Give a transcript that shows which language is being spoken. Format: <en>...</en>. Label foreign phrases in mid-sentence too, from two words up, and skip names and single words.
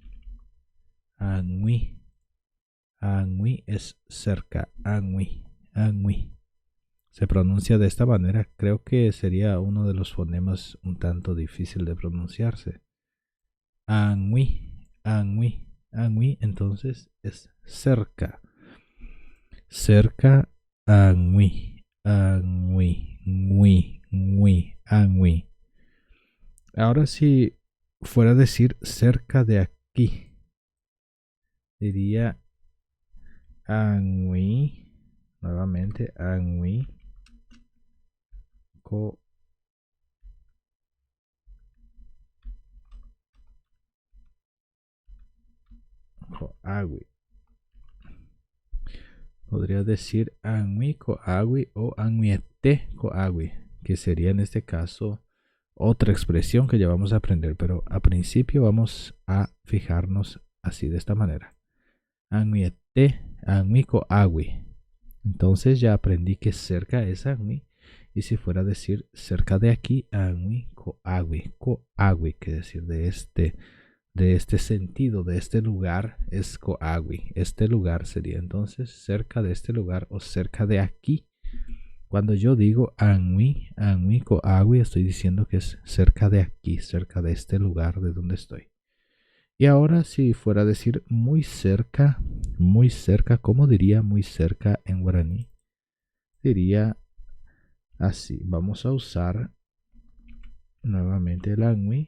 <gn>Añui. Añui</gn> <es>es cerca.</es> <gn>Añui. Añui.</gn> <es>Se pronuncia de esta manera. Creo que sería uno de los fonemas un tanto difícil de pronunciarse.</es> <gn>Añui. Añui. Añui</gn> <es>entonces es cerca. Cerca. Añui.</es> <gn>Añui. Ñui. Ñui. Añui.</gn> <es>Ahora si fuera a decir cerca de aquí, diría añui.</es> <gn>Nuevamente añui. Co agui.</gn> <es>Podría decir</es> <gn>añui coagui</gn> <es>o</es> <gn>añuete coagui,</gn> <es>que sería en este caso otra expresión que ya vamos a aprender, pero a principio vamos a fijarnos así de esta manera.</es> <gn>Añuete, añui coagui.</gn> <es>Entonces ya aprendí que cerca es añui, y si fuera a decir cerca de aquí,</es> <gn>añui coagui, coagui,</gn> <es>que decir de este sentido, de este lugar es coagui. Este lugar sería entonces cerca de este lugar o cerca de aquí. Cuando yo digo</es> <gn>añui, añui coagui,</gn> <es>estoy diciendo que es cerca de aquí, cerca de este lugar de donde estoy. Y ahora si fuera a decir muy cerca, ¿cómo diría muy cerca en guaraní? Diría así. Vamos a usar nuevamente el añui.</es>